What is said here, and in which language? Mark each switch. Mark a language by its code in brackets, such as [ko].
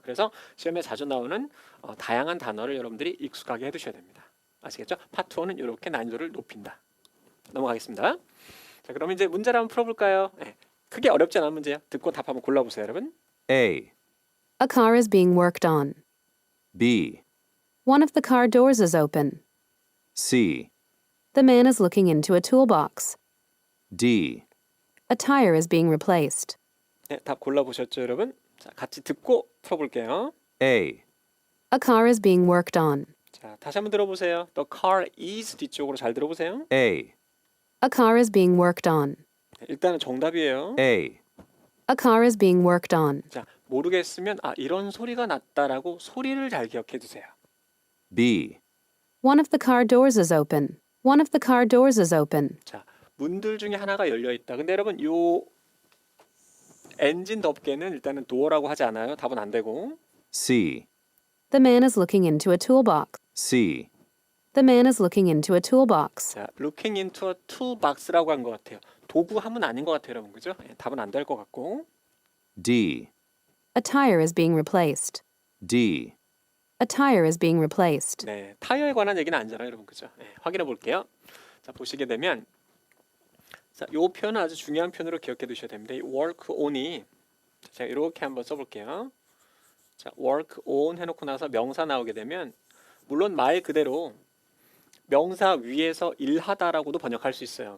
[ko] 그래서 시험에 자주 나오는 다양한 단어를 여러분들이 익숙하게 해두셔야 됩니다. 아시겠죠? 파트 1은 이렇게 난이도를 높인다. 넘어가겠습니다. 자, 그럼 이제 문제를 한번 풀어볼까요? 네, 크게 어렵지 않은 문제요. 듣고 답 한번 골라보세요, 여러분. [en] A, A car is being worked on. B, One of the car doors is open. C, The man is looking into a toolbox. D, A tire is being replaced. [ko] 네, 답 골라보셨죠, 여러분? 자, 같이 듣고 풀어볼게요. [en] A, A car is being worked on. [ko] 자, 다시 한번 들어보세요. [en] The car is [ko] 뒤쪽으로 잘 들어보세요. [en] A, A car is being worked on. [ko] 네, 일단은 정답이에요. [en] A, A car is being worked on. [ko] 자, 모르겠으면 이런 소리가 났다라고 소리를 잘 기억해 두세요. [en] B, One of the car doors is open. One of the car doors is open. [ko] 자, 문들 중에 하나가 열려 있다. 근데 여러분 요 엔진 덮개는 일단은 door라고 하지 않아요. 답은 안 되고. [en] C, The man is looking into a toolbox. C, The man is looking into a toolbox. [ko] 자, [en] looking into a toolbox [ko] 라고 한 것 같아요. 도구함은 아닌 것 같아요, 여러분. 그죠? 예, 답은 안 될 것 같고. [en] D, A tire is being replaced. D, A tire is being replaced. [ko] 네, 타이어에 관한 얘기는 아니잖아요, 여러분. 그죠? 예, 확인해 볼게요. 자, 보시게 되면 자, 요 표현은 아주 중요한 표현으로 기억해 두셔야 됩니다. 이 work on이 제가 이렇게 한번 써 볼게요. 자, work on 해놓고 나서 명사 나오게 되면 물론 말 그대로 명사 위에서 일하다라고도 번역할 수 있어요.